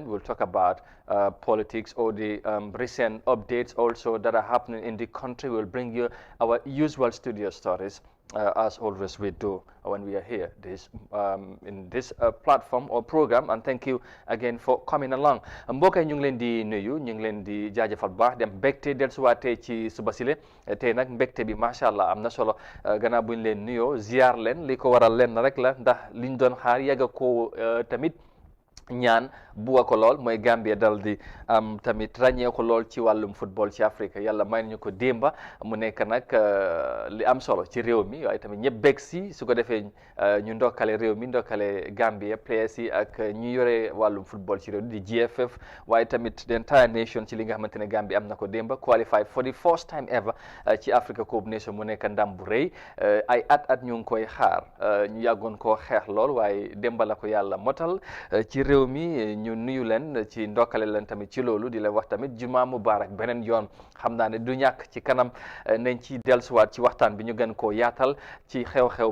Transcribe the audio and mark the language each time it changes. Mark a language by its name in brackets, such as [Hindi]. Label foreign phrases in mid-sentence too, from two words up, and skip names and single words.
[English] We'll talk about politics or the recent updates also that are happening in the country. We'll bring you our usual studio stories. As always we do when we are here in this platform or program. And thank you again for coming along. [Wolof] mbokk yi ñu ngi leen di nuyu, ñu ngi leen di jaajëfal bu baax dem mbégte dellusiwaatee ci suba sile tey nag mbégte bi [Arabic] ما شاء الله [Wolof] am na solo gannaaw bu ñu leen nuyoo ziar leen li ko waral leen rek la ndax liñ doon xaar yàgg ko tamit ñaan buga ko lool mooy Gambia dal di tamit ràññee ko lool ci wàllum football ci Afrique yàlla may nañu ko démba mu nekk nag li am solo ci réew mi waaye tamit ñëpp bég si su ko defee ñu ndokkale réew mi ndokkale Gambia players yi ak ñu yore wàllum football ci réew mi di GFF waaye tamit [English] the entire nation [Wolof] ci li nga xamante ne Gambia am na ko démba [English] qualify for the first time ever [Wolof] ci Africa Cup of Nations mu nekk ndam bu rëy ay at ñu ngi koy xaar ñu yàggoon koo xeex lool waaye démba la ko yàlla motal ci réew mi ñu nuyu leen ci ndokkale leen tamit ci loolu di leen wax tamit [Arabic] جمعة مباركة [Wolof] beneen yoon xam naa ne du ñàkk ci kanam nañ ci dellusiwaat ci waxtaan bi ñu gën koo yaatal ci xew-xew